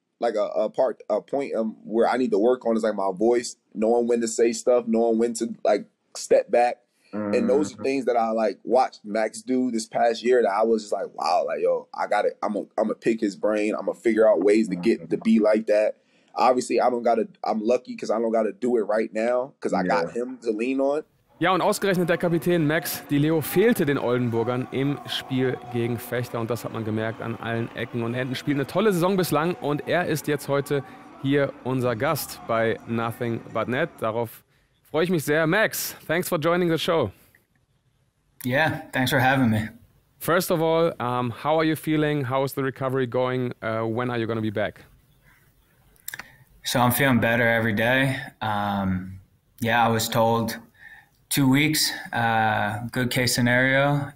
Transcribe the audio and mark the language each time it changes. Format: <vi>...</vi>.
<en>like a point where I need to work on is like my voice, knowing when to say stuff, knowing when to like step back. And those are things that I like watched Max do this past year that I was just like, wow, like, yo, I got it. I'm gonna pick his brain. I'm gonna figure out ways to get to be like that. Obviously, I'm lucky because I don't gotta do it right now because I got him to lean on.</en> <de>Ja, und ausgerechnet der Kapitän Max Di Leo fehlte den Oldenburgern im Spiel gegen Fechter und das hat man gemerkt an allen Ecken und Enden. Spielt eine tolle Saison bislang und er ist jetzt heute hier unser Gast bei Nothing But Net. Darauf freue ich mich sehr.</de> <en>Max, thanks for joining the show. Yeah, thanks for having me. First of all, how are you feeling? How is the recovery going? When are you going to be back? So I'm feeling better every day. Yeah, I was told 2 weeks, good case scenario.</en>